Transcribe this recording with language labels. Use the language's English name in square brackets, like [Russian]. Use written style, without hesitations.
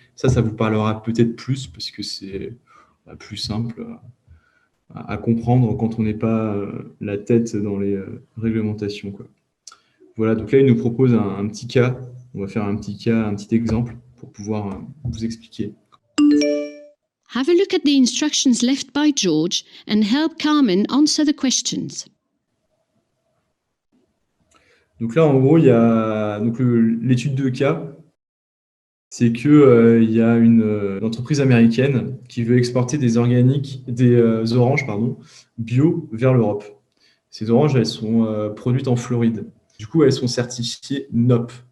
[French] Ça vous parlera peut-être plus parce que c'est plus simple à comprendre quand on n'est pas la tête dans les réglementations, quoi. Voilà, donc là, il nous propose un petit cas. On va faire un petit exemple pour pouvoir vous expliquer. [English] Have a look at the instructions left by George and help Carmen answer the questions. [French] Donc là, en gros, il y a l'étude de cas, c'est que il y a une entreprise américaine qui veut exporter des oranges, bio vers l'Europe. Ces oranges, elles sont produites en Floride. Du coup, elles sont certifiées NOP.